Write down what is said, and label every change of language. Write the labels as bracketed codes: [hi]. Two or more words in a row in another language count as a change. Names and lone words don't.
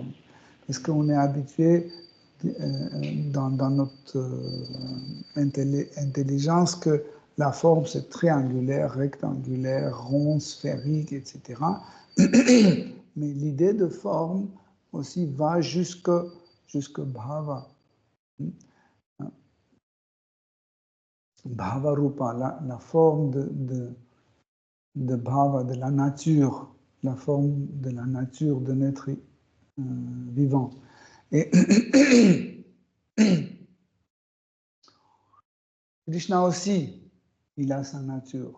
[fr] Parce qu'on est habitué dans notre intelligence que la forme c'est triangulaire, rectangulaire, rond, sphérique, etc. Mais l'idée de forme aussi va jusque bhava. [sa] भव रूप, [fr] la forme de bhava, de la nature, la forme de la nature d'un être vivant. Et Krishna aussi, il a sa nature.